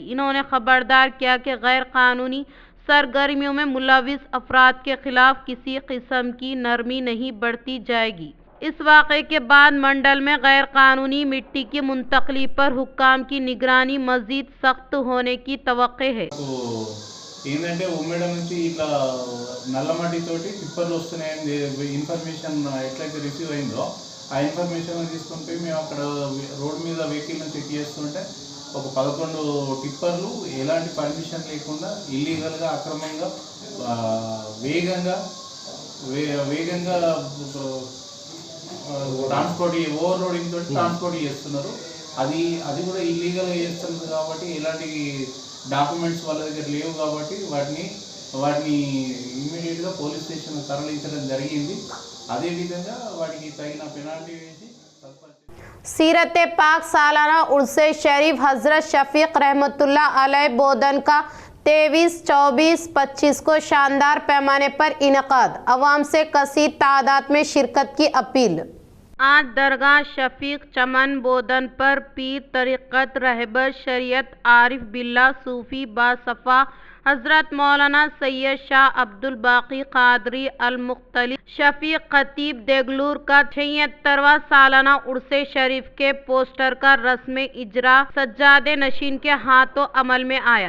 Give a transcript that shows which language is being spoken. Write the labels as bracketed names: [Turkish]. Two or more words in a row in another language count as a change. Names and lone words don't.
[Urdu] انہوں نے خبردار کیا کہ غیر قانونی سرگرمیوں میں ملوث افراد کے خلاف کسی قسم کی نرمی نہیں برتی جائے گی۔ اس واقعے کے بعد منڈل میں غیر قانونی مٹی کی منتقلی پر حکام کی نگرانی مزید سخت ہونے کی توقع ہے۔ [Telugu] ఏంటంటే ఉమ్మడి నుంచి ఇట్లా నల్లమట్టి తోటి టిప్పర్లు వస్తున్నాయని ఇన్ఫర్మేషన్ ఎట్లయితే రిసీవ్ అయిందో ఆ ఇన్ఫర్మేషన్ తీసుకుంటే మేము అక్కడ రోడ్ మీద వెహికల్ని చెక్ చేస్తుంటే ఒక 11 టిప్పర్లు ఎలాంటి పర్మిషన్ లేకుండా ఇల్లీగల్గా అక్రమంగా వేగంగా [English] transport overloading [Telugu] తోటి ట్రాన్స్పోర్ట్ చేస్తున్నారు। అది కూడా ఇల్లీగల్గా చేస్తున్నారు కాబట్టి ఎలాంటి డాక్యుమెంట్స్ వాళ్ళ దగ్గర లేవు కాబట్టి వాటిని ఇమ్మీడియట్గా [English] police station [Telugu] తరలించడం జరిగింది। అదేవిధంగా వాటికి తగిన పెనాల్టీ వేసి [Urdu] سیرت پاک سالانہ عرس شریف حضرت شفیق رحمۃ اللہ علیہ بودھن کا 23، 24، 25 کو شاندار پیمانے پر انعقاد. عوام سے کثیر تعداد میں شرکت کی اپیل. آج درگاہ شفیق چمن بودھن پر پیر طریقت رہبر شریعت عارف باللہ صوفی باصفا حضرت مولانا سید شاہ عبدالباقی قادری المختلف شفیق خطیب دیگلور کا 76واں سالانہ عرس شریف کے پوسٹر کا رسم اجرا سجادہ نشین کے ہاتھوں عمل میں آیا.